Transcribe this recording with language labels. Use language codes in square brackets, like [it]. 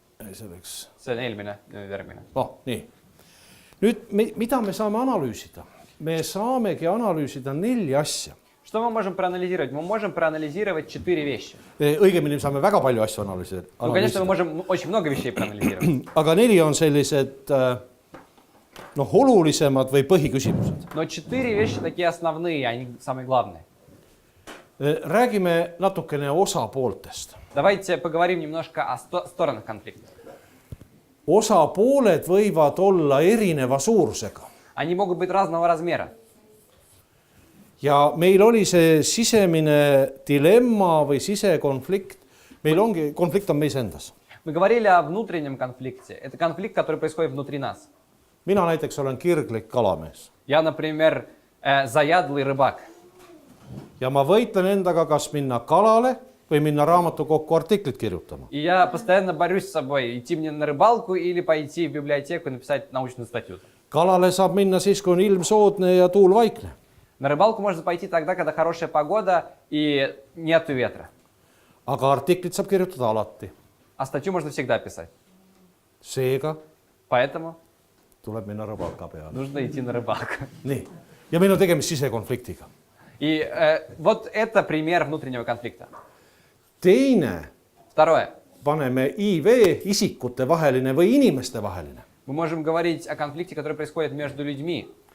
[et] Selleks. See on eelmine, nüüd järgmine. Nii. Nüüd, mida me saame analüüsida? Me saamegi analüüsida 4 asja. [ru] Что мы можем проанализировать? Мы можем проанализировать 4 вещи. [et] Õigemini saame väga palju asju analüüsida. [ru] Ну, конечно, мы можем очень много вещей проанализировать. [et] Aga 4 on sellised olulisemad või põhiküsimused. [ru] Но 4 вещи такие основные, они самые главные. [et] Räägime natukene osapooltest. [ru] Давайте поговорим немножко о сторонах конфликта. [et] Osapooled võivad olla erineva suurusega. [ru] Они могут быть разного размера. [et] Ja meil oli see sisemine dilemma või sisekonflikt. Meil ongi, konflikt on meis endas. [ru] Мы говорили о внутреннем конфликте. Это конфликт, который происходит внутри нас. [et] Mina näiteks olen kirglik kalamees. [ru] Я, например, заядлый рыбак. [et] Ja ma võitlen endaga, kas minna kalale või minna raamatukokku artiklit kirjutama. [ru] И я постоянно борюсь с собой. Идти мне на рыбалку или пойти в библиотеку и написать научную статью. [et] Kalale saab minna siis, kui on ilm soodne ja tuul vaikne. [ru] На рыбалку можно пойти тогда, когда хорошая погода и нету ветра. [et] Aga artiklit saab kirjutada alati. [ru] А статью можно всегда писать. [et] Seega [ru] Поэтому [et] tuleb minna rõbalka peale. [ru] нужно идти на рыбалку. [et] Nii. Ja meil on tegemist sisekonfliktiga. [ru] И вот это пример внутреннего конфликта. [et] Teine, [ru] Второе. [et] paneme IV, isikute vaheline või inimeste vaheline. [ru] Мы можем говорить о конфликте, который происходит между людьми.